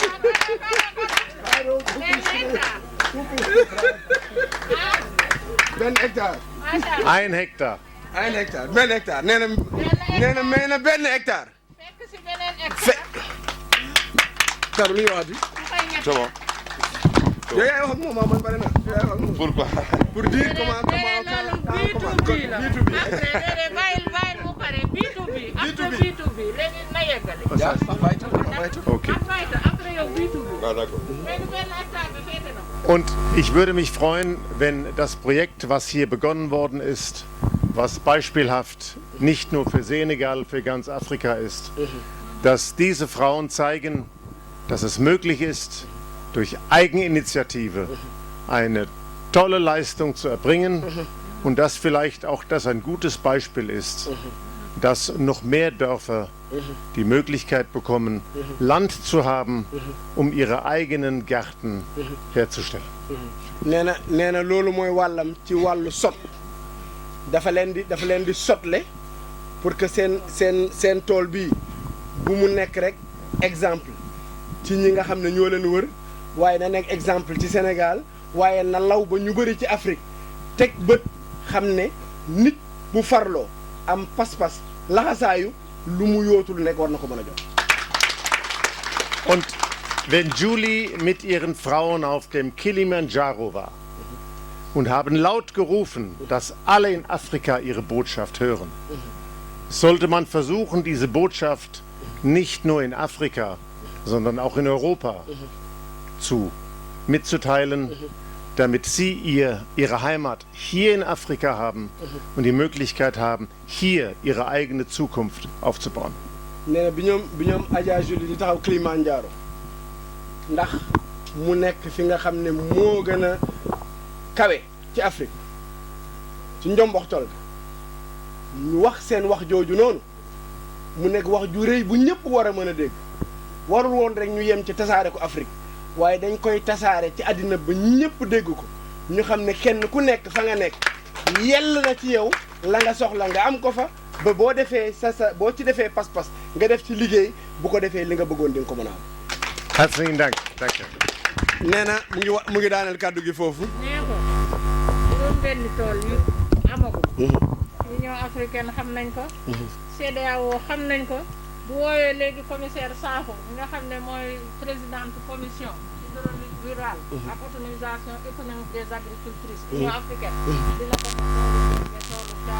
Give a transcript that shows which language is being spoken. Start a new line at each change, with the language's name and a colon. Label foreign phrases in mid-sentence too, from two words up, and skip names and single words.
Wolof: benn hectare.
German: 1 Hektar.
Wolof: 1 hectare benn hectare nee na may na benn hectare. fekk si beneen hectare. Karu li ñu wax di.
French: C'est bon.
Wolof: yow yaay wax ak moom man bare na yow yaay wax ak moom.
French: Pourquoi? pour dire comment B2B.
Wolof: après bàyyil mu pare B2B. après B2B léegi na yeggali. Okay. après yow B2B.
French: Ah, d'accord.
Wolof: léegi benn hectare bi féete na ko.
German: Und ich würde mich freuen, wenn das Projekt, was hier begonnen worden ist, was beispielhaft nicht nur für Senegal, für ganz Afrika ist, dass diese Frauen zeigen, dass es möglich ist, durch Eigeninitiative eine tolle Leistung zu erbringen und dass vielleicht auch das ein gutes Beispiel ist, dass noch mehr Dörfer die Möglichkeit bekommen, Land zu haben, um ihre eigenen Gärten herzustellen.
Wolof: nee na loolu mooy wàllam ci wàllu sot dafa leen di sotle
French: pour que
Wolof: seen tool bii bu mu nekk rek exemple ci ñi nga xam ne ñoo leen wër waaye na nekk exemple ci Sénégal waaye na law ba ñu bëri ci Afrique teg bët xam ne nit bu farloo am pas-pas laxasaayu lu mu yootul nekk war na ko mën a jot.
German: Und wenn Julie mit ihren Frauen auf dem Kilimanjaro war und haben laut gerufen, dass alle in Afrika ihre Botschaft hören, sollte man versuchen, diese Botschaft nicht nur in Afrika, sondern auch in Europa mitzuteilen, damit sie ihre Heimat hier in Afrika haben und die Möglichkeit haben, hier ihre eigene Zukunft aufzubauen.
Wolof: nee na bi ñoom Adja Julie di taxaw Kilimanjaro ndax mu nekk fi nga xam ne moo gën a kawe ci Afrique ci njomboxtol ñu wax seen wax jooju noonu mu nekk wax ju rëy bu ñëpp war a mën a dégg warul woon rek ñu yem ci tasaare ko Afrique waaye dañ koy tasaare ci àddina ba ñëpp dégg ko ñu xam ne kenn ku nekk fa nga nekk yell na ci yow la nga soxla nga am ko fa ba boo defee boo ci defee pas-pas nga def ci liggéey bu ko defee li nga bëggoon di nga ko mën a am.
German: Herzlichen Dank. Danke.
Wolof: nee na mu ngi daaneel kàddu gi foofu. nee ko juróom benn tool yu amagul. Union africaine xam nañ ko. CEDEAO xam nañ ko. bu woowee léegi commissaire Sakho nga xam ne mooy
French: présidente commission hydraulique rurale
Wolof: ak
French: autonomisation économique des agricultrices Union africaine
Wolof: dina ko toolu